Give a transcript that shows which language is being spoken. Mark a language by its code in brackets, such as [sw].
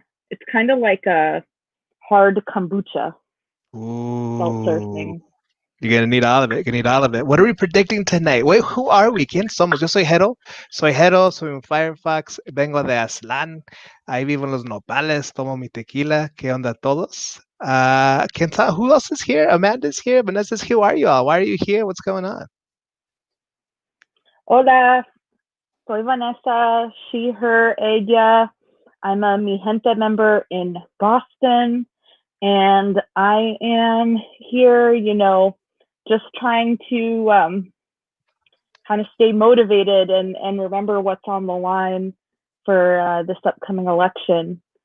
[en] It's kind of like a hard kombucha seltzer thing. You're gonna need all of it. What are we predicting tonight? Wait, who are we? [es] ¿Quién somos? Yo soy Jero, soy un Firefox, vengo de Aztlán, ahí vivo en los nopales, tomo mi tequila. ¿Qué onda todos? ¿Quién sabe? [en] Who else is here? Amanda's here, Vanessa's here. Who are you all? Why are you here? What's going on? [es] Hola, soy Vanessa, [en] she, her, [es] ella. [en] I'm a Mi Gente member in Boston, and I am here, just trying to kind of stay motivated and remember what's on the line for this upcoming election.